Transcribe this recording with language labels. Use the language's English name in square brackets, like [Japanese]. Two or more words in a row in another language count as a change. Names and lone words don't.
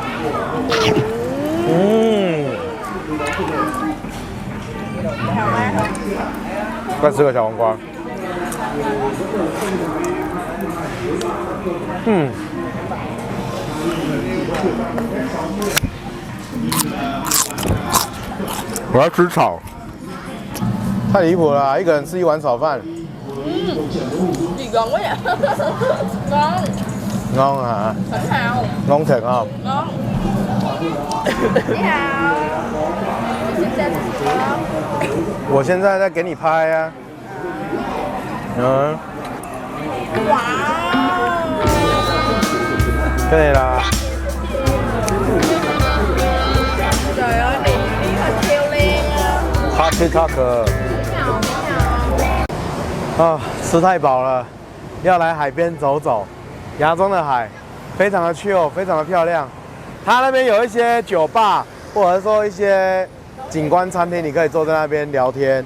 [Chinese] 再吃个小黄瓜。我要吃炒，太离谱了啊，一个人吃一碗炒饭。 [Vietnamese] Gì gần quá vậy? Ngon. Ngon hả? Thịnh hào. Ngon thiệt không? Ngon. Chị Hào. Xin chào chị Hào. [Chinese] 我现在在给你拍啊。 Wow. 对啦。 [Vietnamese] Trời ơi, đi hơi treo lên. [Chinese] Talk。啊，吃太饱了，要来海边走走。芽庄的海非常的 chill， 非常的漂亮。它那边有一些酒吧，或者说一些景观餐厅，你可以坐在那边聊天。